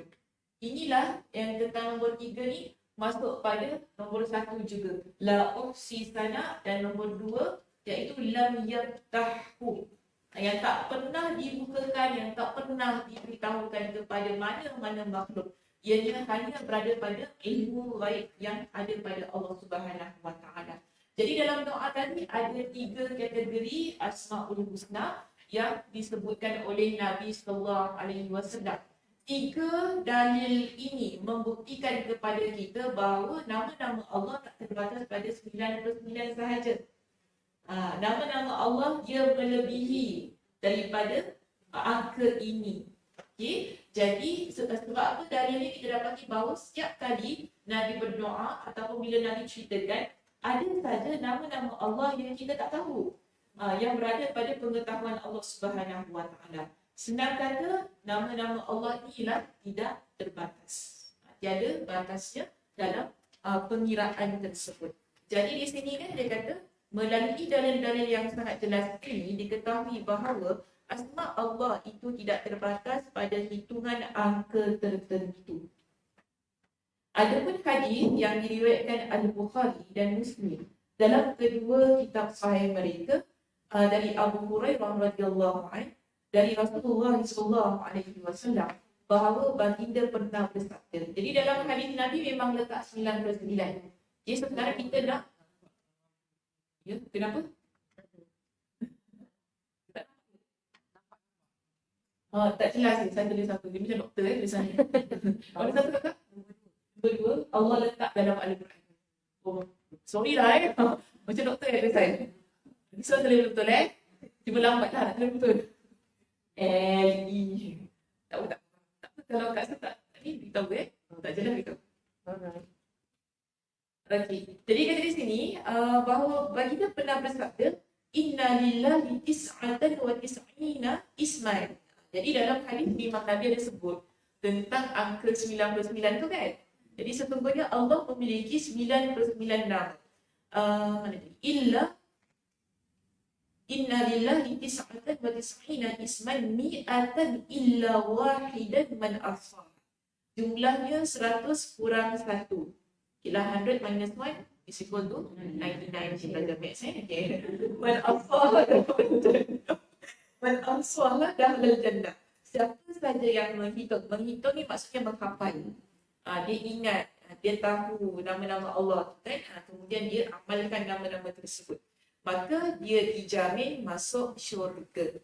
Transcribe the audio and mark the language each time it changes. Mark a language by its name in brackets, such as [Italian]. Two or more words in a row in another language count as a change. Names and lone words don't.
[Malay] Inilah yang tentang nombor 3 ni masuk pada nombor 1 juga. [Arabic] لا أحصي ثناء, [Malay] dan nombor 2 iaitu [Arabic] لم يفتح, [Malay] yang tak pernah dibukakan, yang tak pernah diberitahukan kepada mana-mana makhluk. Ianya hanya berada pada ilmu ghaib yang ada pada [Arabic] الله سبحانه وتعالى. [Malay] Jadi dalam doa tadi ada 3 kategori Asmaul Husna yang disebutkan oleh Nabi [Arabic] صلى الله عليه وسلم. [Malay] 3 dalil ini membuktikan kepada kita bahawa nama-nama Allah tak terbatas pada 99 sahaja. Nama-nama Allah dia melebihi daripada angka ini. Okey, jadi sebab apa dalilnya kita dapati bahawa setiap kali Nabi berdoa ataupun bila Nabi ceritakan, ada saja nama-nama Allah yang kita tak tahu, yang berada pada pengetahuan [Arabic] الله سبحانه وتعالى. [Malay] Senang kata, nama-nama Allah ini ialah tidak terbatas. Tiada batasnya dalam pengiraan tersebut. Jadi di sini kan dia kata, melalui dalil-dalil yang sangat jelas ini diketahui bahawa asma Allah itu tidak terbatas pada hitungan angka tertentu. Adapun hadis yang diriwayatkan Al-Bukhari dan Muslim dalam kedua kitab sahih mereka dari Abu Hurairah [Arabic] رضي الله عنه [Malay] dari Rasulullah [Arabic] صلى الله عليه وسلم [Malay] bahawa baginda pernah bersabda. Jadi dalam hadis Nabi memang letak 99. Jadi sekarang kita nak kenapa? Tak jelas ni, saya tulis satu. Dia macam doktor tulisan ni. Mana satu kakak? Kedua, Allah letak dalam Al-Quran. Oh, sorry lah macam doktor tulisan. So tulis betul Cuba lambat lah, tulis betul. L-E. Tak apa. Kalau kat saya tak Beritahu tak jelas beritahu. [English] Alright. [Malay] Okey. Jadi kata di sini bahawa baginda pernah bersabda, [Arabic] إن لله تسعة وتسعين اسما. [Malay] Jadi dalam hadis ni Imam Nabi ada sebut tentang angka 99 tu kan. Jadi sesungguhnya Allah memiliki 99 nama. Mana tadi? [Arabic] إن لله تسعة وتسعين اسما مائة إلا واحدا من أحصاها. [Malay] Jumlahnya 100 kurang 1. Kira [English] 100 minus 1 is equal to 99. [Malay] Kita belajar maths okay. [Arabic] من أحصاها دخل الجنة. [Malay] Siapa saja yang menghitung ni maksudnya menghafal. Dia ingat, dia tahu nama-nama Allah kan? Kemudian dia amalkan nama-nama tersebut. Maka dia dijamin masuk syurga.